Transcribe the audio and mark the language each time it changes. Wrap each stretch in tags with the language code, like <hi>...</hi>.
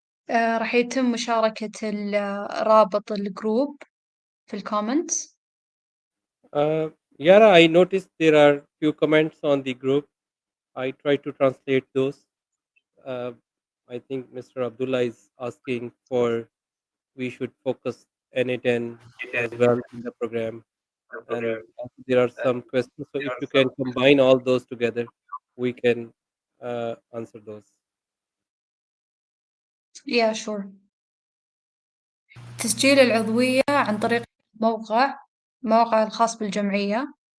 <ar>راح يتم مشاركة رابط الجروب في الكومنتس.</ar> <en>Yara, I noticed there are few comments on the group. I try to translate those. Uh, I think Mr. Abdullah is asking for we should focus N8N as well in the program, and also there are some questions. So if you can combine all those together, we can answer those. Yeah, sure.</en> <ar>تسجيل العضوية عن طريق موقع الخاص بالجمعية.</ar>